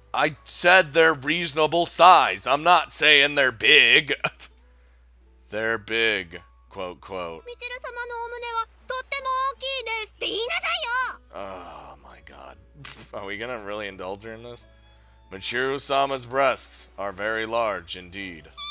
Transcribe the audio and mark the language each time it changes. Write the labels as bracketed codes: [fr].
[en] I said they're reasonable size. I'm not saying they're big. They're big. Quote, quote. [ja] ミチル様のお胸はとっても大きいですって言いなさいよ。 [en] Oh my god. Are we gonna really indulge her in this? Michiru-sama's breasts are very large indeed.